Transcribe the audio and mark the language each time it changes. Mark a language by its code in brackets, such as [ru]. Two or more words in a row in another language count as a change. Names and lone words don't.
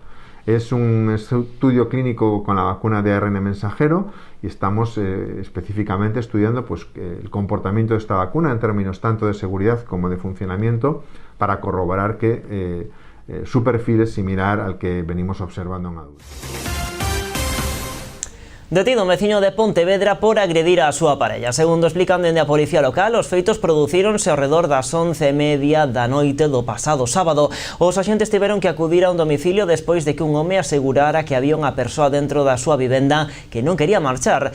[es] Es un estudio clínico con la vacuna de ARN mensajero y estamos específicamente estudiando el comportamiento de esta vacuna en términos tanto de seguridad como de funcionamiento para corroborar que su perfil es similar al que venimos observando en adultos. [gl] Detido un veciño de Pontevedra por agredir a súa parella. Segundo explican dende a policía local, os feitos producíronse ao redor das 11:30 da noite do pasado sábado. Os axentes tiveron que acudir a un domicilio despois de que un home asegurara que había unha persoa dentro da súa vivenda que non quería marchar.